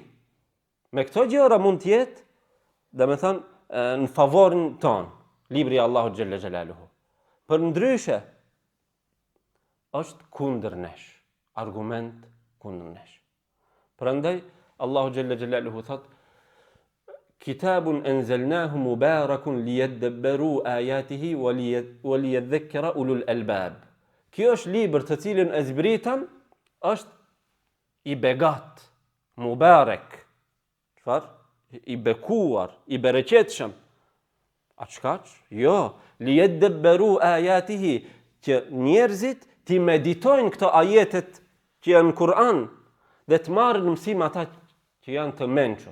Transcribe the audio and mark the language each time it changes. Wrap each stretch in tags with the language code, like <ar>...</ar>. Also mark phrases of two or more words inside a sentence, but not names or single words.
<sq>Me këto gjëra mund të jetë, domethënë në favorin ton, libri i Allahut</sq> <ar>جل جلاله.</ar> <sq>Për ndryshe është kundër nesh, argument kundër nesh. Prandaj Allahu</sq> <ar>جل جلاله</ar> <sq>thot:</sq> <ar>كتاب أنزلناه مبارك ليدبروا آياته وليتذكر أولو الألباب.</ar> <sq>Kjo është libër të cilin e zbritëm, është i begat, mubarak. Çfarë? I bekuar, i bereqetshëm. A çkaç? Jo,</sq> <ar>ليدبروا آياته,</ar> <sq>që njerëzit ti meditojnë këto ajetet që janë në Kur'an dhe të marrin mësim ata që janë të mençur.</sq>